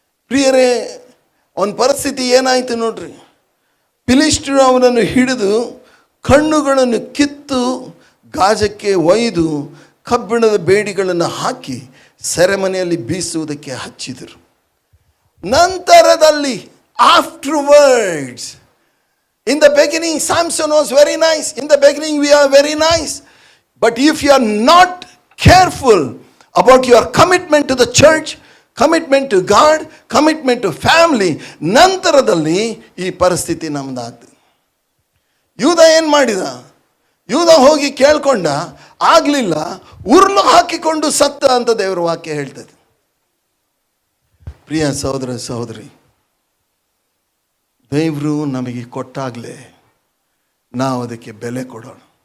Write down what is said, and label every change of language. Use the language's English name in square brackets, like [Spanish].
[Kannada] ಪ್ರಿಯರೇ, ಅವನ ಪರಿಸ್ಥಿತಿ ಏನಾಯಿತು ನೋಡ್ರಿ. ಫಿಲಿಷ್ಟಿಯರು ಅವನನ್ನು ಹಿಡಿದು ಕಣ್ಣುಗಳನ್ನು ಕಿತ್ತು ಗಾಜಕ್ಕೆ ಒಯ್ದು ಕಬ್ಬಿಣದ ಬೇಡಿಗಳನ್ನು ಹಾಕಿ ಸೆರೆಮನೆಯಲ್ಲಿ ಬೀಸುವುದಕ್ಕೆ ಹಚ್ಚಿದರು. ನಂತರದಲ್ಲಿ [English] afterwards, in the beginning Samson was very nice, in the beginning we are very nice, but if you are not careful about your commitment to the church, commitment to God, commitment to family, [Kannada] ನಂತರದಲ್ಲಿ ಈ ಪರಿಸ್ಥಿತಿ ನಮ್ದಾಗ್ತದೆ. ಯೂದ ಏನು ಮಾಡಿದ? ಯೂದ ಹೋಗಿ ಕೇಳ್ಕೊಂಡ, ಆಗಲಿಲ್ಲ, ಉರುಳು ಹಾಕಿಕೊಂಡು ಸತ್ತ ಅಂತ ದೇವರ ವಾಕ್ಯ ಹೇಳ್ತದೆ. ಪ್ರಿಯ ಸಹೋದರ ಸಹೋದರಿ, ದೇವರು ನಮಗೆ ಕೊಟ್ಟಾಗಲೇ ನಾವು ಅದಕ್ಕೆ ಬೆಲೆ ಕೊಡೋಣ.